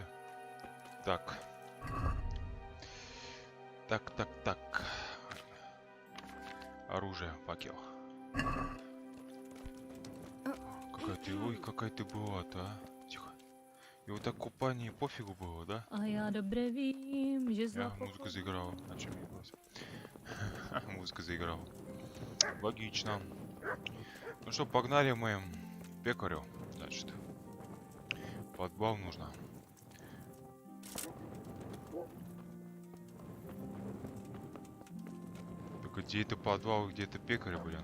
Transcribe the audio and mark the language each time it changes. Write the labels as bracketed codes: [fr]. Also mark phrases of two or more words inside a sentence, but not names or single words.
[ru] Так. Так. Оружие, факел. Какая ты была-то, а? Тихо. И вот так купание пофигу было, да? [cs] A já dobře vím, že za [ru] Музыка заиграла. О чем я говорил? Музыка заиграла. Логично. Ну что, погнали мы к пекарю. Значит. Подвал нужно. Только где это подвал, где это пекарь, блин?